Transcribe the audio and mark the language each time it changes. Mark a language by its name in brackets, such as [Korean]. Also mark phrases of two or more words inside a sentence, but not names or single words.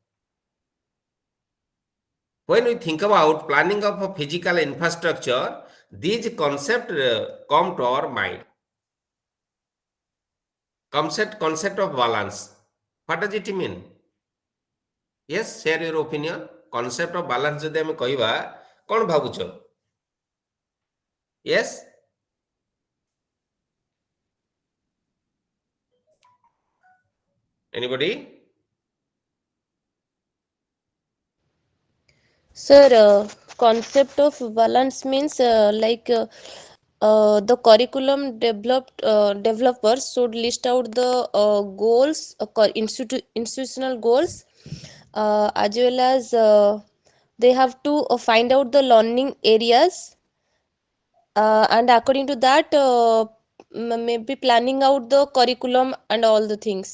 [English] When we think about planning of a physical infrastructure, these concepts come to our mind. Concept of balance. What does it mean? Yes, share your opinion. Concept of balance [Odia] ଯଦି ହମେ କହିବା କୋନ ଭାବୁଛ? [English] Yes? Anybody? Sir, concept of balance means the curriculum developers should list out the goals, institutional goals, as well as they have to find out the learning areas, and according to that, maybe planning out the curriculum and all the things.